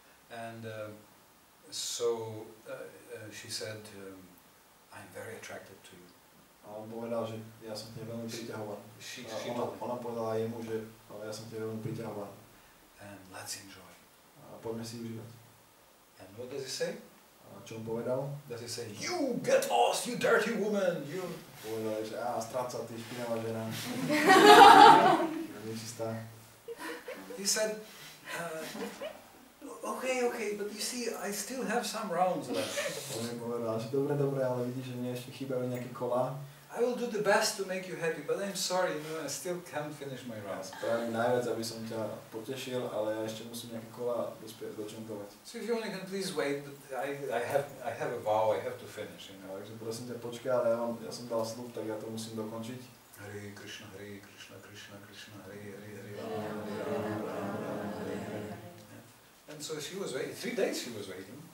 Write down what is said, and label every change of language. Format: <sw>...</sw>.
<en>And so she said, I'm very attracted to you.</en> <sk>A on povedal, že ja som tebe veľmi priťahovaný. Ona povedala jemu, že ja som tebe veľmi priťahovaný.</sk> <en>And let's enjoy.</en> <sk>A poďme si užívať.</sk> <en>And what does he say?</en> <sk>A čo on povedal?</sk> <en>Does he say, you get lost, you dirty woman, you...</en> <sk>Povedal, že stráca, ty špinavá žena. Nečistá.</sk> <en>He said, okay, but you see, I still have some rounds left.</en> <sk>On mi povedal, že dobre, ale vidíš, že mne ešte chýbajú nejaké kolá.</sk> <en>I will do the best to make you happy, but I'm sorry, I still can't finish my</en> <sk>Ja</sk> <en>round.</en> <sk>spravím najviac, aby som ťa potešil, ale ja ešte musím nejaké kola dočentovať.</sk> <en>So if you only can please wait, but I have a vow, I have to finish,</en> <sk>Takže prosím ťa, počkaj, ale ja som dal slub, tak ja to musím dokončiť.</sk> <sa>Hare Krišna, Krishna Krishna, Hare Hare, Hare Rama, Hare Rama, Hare Hare.</sa> <en>And so she was waiting, 3 days she was waiting.</en>